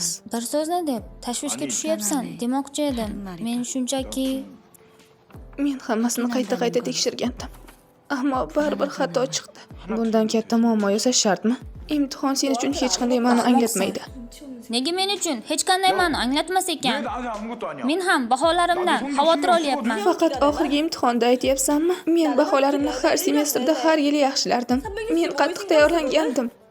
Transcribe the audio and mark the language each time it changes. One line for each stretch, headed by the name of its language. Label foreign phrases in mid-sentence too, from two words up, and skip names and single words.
Uzbek: Bir so'zni deb tashvishga tushyapsan demoqchi edim. Men shunchaki Men hammasini qayta tekshirgandim. Ammo baribir xato chiqdi. Bundan katta muammo yasash shartmi? Imtihon sen uchun hech qanday ma'no anglatmaydi. nega men uchun hech qanday ma'no anglatmas ekan?
Korean: 나한테 아무것도 아니야.
Uzbek: Men ham baholarimdan xavotir olyapman. Faqat oxirgi imtihonda aytyapsanmi? Men baholarimni har semestrda har yili yaxshilardim. Men qattiq tayyorlangandim.